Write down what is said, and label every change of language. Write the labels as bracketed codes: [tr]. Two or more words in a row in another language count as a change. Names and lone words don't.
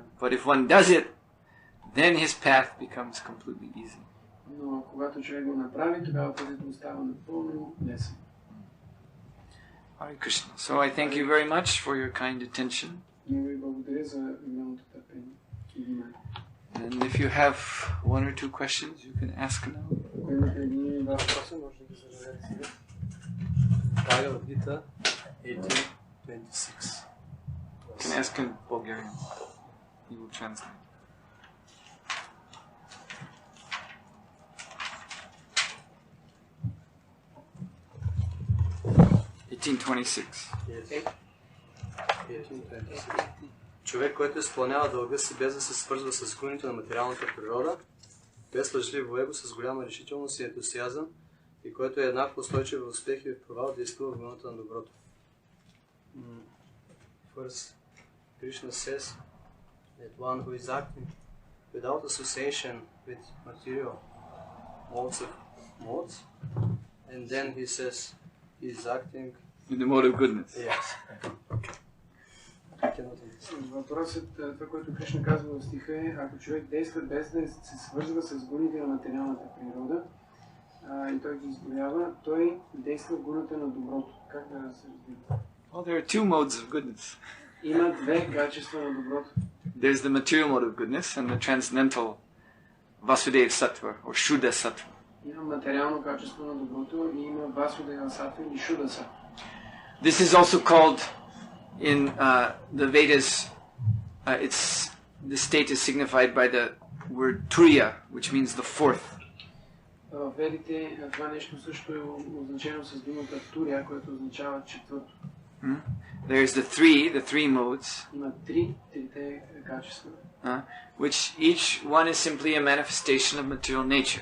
[en] But if one does it, then his path becomes completely easy. [bg] Но когато човек го направи, тогава пътят му става напълно лесен. [en] Hare Krishna. So I thank you very much for your kind attention. [bg] Много ви благодаря за милото търпение и внимание. [en] And if you have one or two questions, you can ask now. [bg] Ако имате един или два въпроса, може да зададете сега. [en] Bhagavad Gita 18:26. You can ask in Bulgarian. He will translate. [bg] Човек, който изпълнява дълга си без да се свързва с законите на материалната природа, без лъжливо его, с голяма решителност и ентусиазъм, и който е еднакво устойчив в успех и в провал, действува в вълната на доброто. [en] First, Krishna says that one who is acting without association with material modes, and then he says he is acting in the mode of goodness. Yes. Okay. I can [bg] Въпросът, това, което Кришна казва в стиха е, ако човек действа без да се свързва с гуните на материалната природа, и той ги избавява, той действа в гуната на доброто. Как да се разбира? [en] Well, there are two modes of goodness. [bg] Има две качества на доброто. [en] There's the material mode of goodness and the transcendental [sa] Vasudeva Sattva [en] or [sa] Shuddha Sattva. [bg] Има материално качество на доброто и има [sa] Vasudeva Sattva [bg] или [sa] Shuddha Sattva. [en] This is also called in the Vedas, the state is signified by the word Turiya, which means the fourth. [bg] В Ведите това нещо също е означено с думата Турия, което означава четвърто. [en] There's the three modes. [bg] Има трите качества. [en] Which each one is simply a manifestation of material nature.